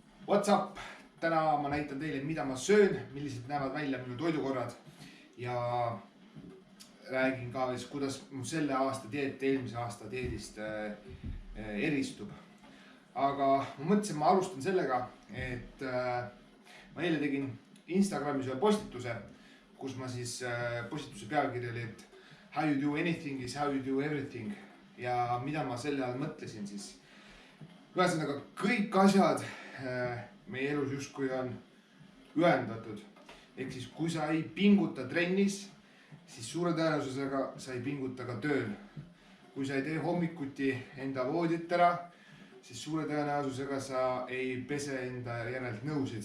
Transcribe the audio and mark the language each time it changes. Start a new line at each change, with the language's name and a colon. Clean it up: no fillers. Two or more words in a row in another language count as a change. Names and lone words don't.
English: What's up?
Estonian: Täna ma näitan teile, mida ma söön, millised näevad välja minu toidukorrad ja räägin ka, kuidas mu selle aasta dieet eelmise aasta dieedist eristub. Aga ma mõtlesin, ma alustan sellega, et ma eile tegin Instagramis ühe postituse, kus ma siis postituse pealkiri oli, et
English: how you do anything is how you do everything.
Estonian: Ja mida ma selle all mõtlesin siis. Ühesõnaga, kõik asjad meie elus justkui on ühendatud. Ehk siis, kui sa ei pinguta trennis, siis suure tõenäosusega sa ei pinguta ka tööl. Kui sa ei tee hommikuti enda voodit ära, siis suure tõenäosusega sa ei pese enda järelt nõusid.